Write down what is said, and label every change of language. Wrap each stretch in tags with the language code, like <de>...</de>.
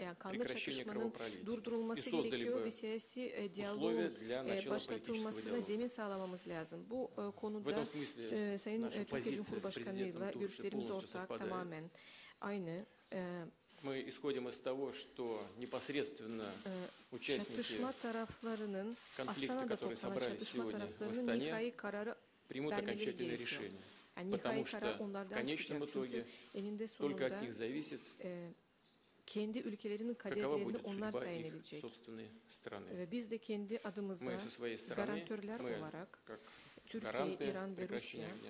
<tr>Yani kanlı çatışmanın durdurulması gerekiyor ve siyasi diyaloğun başlatılmasına zemin sağlamamız lazım. Bu konuda Sayın Türkiye Cumhurbaşkanı'yla görüşlerimiz ortak, tamamen aynı.</tr> <ru>Мы исходим из того, что непосредственно участники конфликта, которые собрались сегодня в Астане, примут окончательное решение. Потому что в конечном итоге только от них зависит,</ru> <tr>kendi ülkelerinin kaderlerini onlar tayin edecek. Ve biz de kendi adımıza garantörler olarak Türkiye, İran ve Rusya</tr>